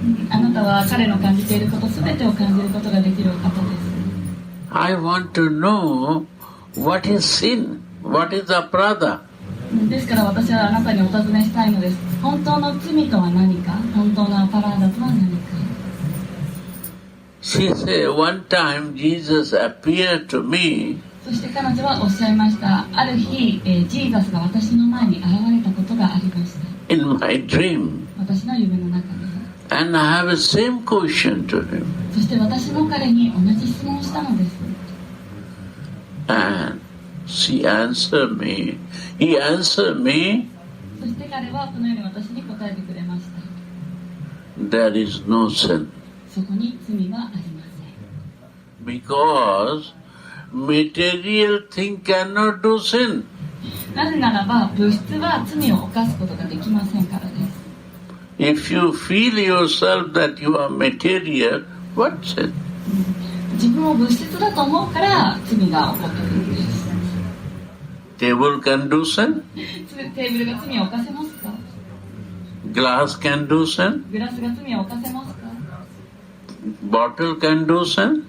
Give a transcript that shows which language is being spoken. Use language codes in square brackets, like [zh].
[ja] あなたは彼の感じていることすべてを感じることができるお方です。 [en] I want to know what is sin, what is aparadha. [ja] ですから私はあなたにお尋ねしたいのです。本当の罪とは何か、本当のアパラーダとは何か。 [en] She said, one time Jesus appeared to me [ja] そして彼女はおっしゃいました。ある日、ジーザスが私の前に現れたことがありました。 [en] in my dream, [ja] 私の夢の中で。 [en] and I have a same question to him. [ja] そして私も彼に同じ質問をしたのです。 [en] And he answered me, [ja] そして彼はこのように私に答えてくれました。 [en] there is no sin. [ja] そこに罪はありません。 [en] Because material thing cannot do sin. [ja] なぜならば物質は罪を犯すことができませんからです。 [en] If you feel yourself that you are material, what sin? [ja] 自分を物質だと思うから罪が起こってくるんです。 [en] Table can do sin, [ja] テーブルが罪を犯せますか？ [en] glass can do sin, [ja] グラスが罪を犯せますか？ [en] bottle can do sin,